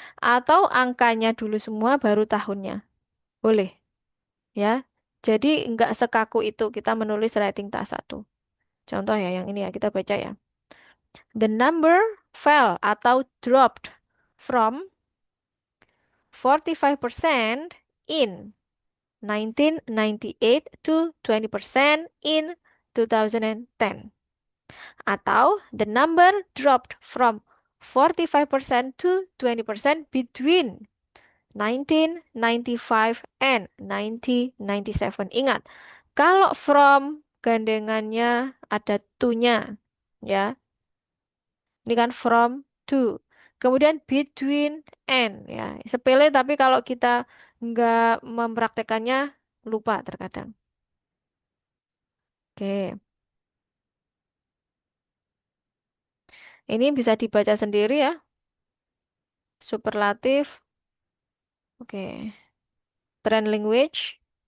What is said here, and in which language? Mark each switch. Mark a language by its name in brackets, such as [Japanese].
[Indonesian] Atau angkanya dulu semua baru tahunnya. Boleh, ya. Jadi nggak sekaku itu kita menulis writing task satu. Contoh ya yang ini ya kita baca ya. [English] The number fell [Indonesian] atau [English] dropped from 45% in 1998 to 20% in 2010. Atau the number dropped from 45% to 20% between 1995 and 1997. [Indonesian] Ingat, kalau from gandengannya ada to-nya, ya. Ini kan from to. Kemudian between and, ya. Sepele tapi kalau kita nggak mempraktekannya lupa terkadang. Oke, ini bisa dibaca sendiri ya. Superlatif. Oke, trend language.